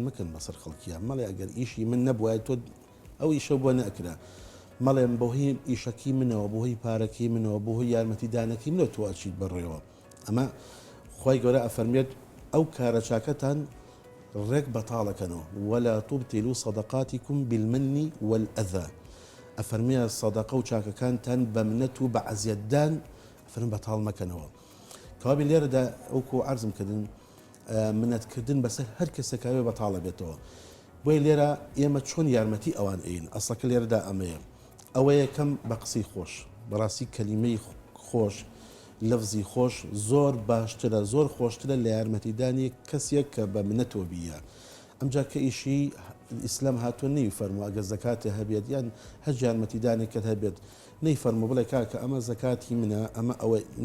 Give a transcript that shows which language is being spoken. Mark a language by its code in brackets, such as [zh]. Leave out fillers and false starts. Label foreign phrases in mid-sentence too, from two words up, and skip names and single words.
[ckb] مەکەن بەسەر خەڵکیان مەڵێ ئەگەر ئیشی من نەبووایە تۆ ئەو ئیشە بۆ نەکرا مەڵێم بۆهی ئیشەکی منەوە بۆهی پارەکی منەوە بۆهی یارمەتیدانەکی منەوە تۆ ئەچیت بەڕێوە ئەمە خۆی گەورە ئەفەرمێت ئەو کارە چاکەتان ڕێک بەتاڵەکەنەوە [ar] ولا تبطلوا صدقاتكم بالمن والأذى [ckb] ئەفەرمێ سەدەقە و چاکەکانتان بە منەت و بە عەزیەتدان ئەفەرمێ بەتاڵ مەکەنەوە کابی لێرەدا ئەوکو عرضم کردن منەتکردن بەسەر هەر کەسێکاوێ بەتاڵە بێتەوە بۆی لێرە ئێمە چۆن یارمەتی ئەوان ئەین ئەسڵەکە لێرەدا ئەمەیە ئەوە یەکەم بە قسەی خۆش بەڕاستی کەلیمەی خۆش لەفزی خۆش زۆر باشترە زۆر خۆشترە لە یارمەتیدانی کەسێک کە بە منەتەوە بیە ئەمجا کە ئیشی ئیسلام هاتووە نەی فەرموو ئەگە زەکاتێ هەبێت یان هەر یارمەتیدانێکت هەبێت نەی فەرموو بڵێ کاکە ئەمە زەکاتی منە ئەمە ئەوە